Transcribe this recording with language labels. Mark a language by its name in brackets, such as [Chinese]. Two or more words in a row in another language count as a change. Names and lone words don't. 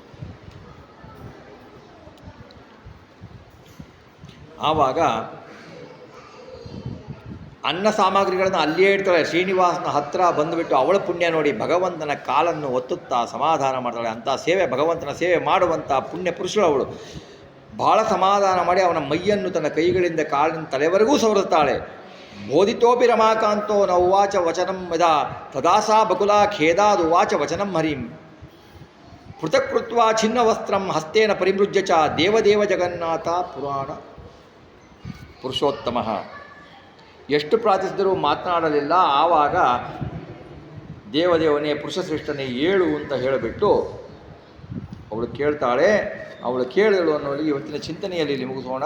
[Kannada] ಆವಾಗ ಅನ್ನ ಸಾಮಗ್ರಿಗಳನ್ನು ಅಲ್ಲಿಯೇ ಇಡ್ತಾಳೆ. ಶ್ರೀನಿವಾಸನ ಹತ್ರ ಬಂದುಬಿಟ್ಟು ಅವಳ ಪುಣ್ಯ ನೋಡಿ ಭಗವಂತನ ಕಾಲನ್ನು ಒತ್ತುತ್ತಾ ಸಮಾಧಾನ ಮಾಡ್ತಾಳೆ. ಅಂಥ ಸೇವೆ, ಭಗವಂತನ ಸೇವೆ ಮಾಡುವಂಥ ಪುಣ್ಯ ಪುರುಷಳು ಅವಳು. ಭಾಳ ಸಮಾಧಾನ ಮಾಡಿ ಅವನ ಮೈಯನ್ನು ತನ್ನ ಕೈಗಳಿಂದ ಕಾಲಿನ ತಲೆವರೆಗೂ ಸವರುತ್ತಾಳೆ. [Sanskrit] ಬೋಧಿತೋಪಿ ರಮಾಕಾಂತೋ ನ ಉವಾಚ ವಚನಂ ಯದಾ ತದಾಸಾ ಬಕುಲಾ ಖೇದಾದು ಉವಾಚ ವಚನಂ ಹರಿಂ ಪೃಥಕ್ ಕೃತ್ವಾ ಛಿನ್ನ ವಸ್ತ್ರಂ ಹಸ್ತೇನ ಪರಿಮೃಜ್ಯ ಚ ದೇವದೇವ ಜಗನ್ನಾಥ ಪುರಾಣ ಪುರುಷೋತ್ತಮ. [Kannada] ಎಷ್ಟು ಪ್ರಾರ್ಥಿಸಿದರೂ ಮಾತನಾಡಲಿಲ್ಲ. ಆವಾಗ ದೇವದೇವನೇ ಪುರುಷಶ್ರೇಷ್ಠನೇ ಏಳು ಅಂತ ಹೇಳಿಬಿಟ್ಟು ಅವಳು ಕೇಳ್ತಾಳೆ, ಅವಳು ಕೇಳಿದಳು ಅನ್ನೋರಿಗೆ ಇವತ್ತಿನ ಚಿಂತನೆಯಲ್ಲಿ ಇಲ್ಲಿ ಮುಗಿಸೋಣ.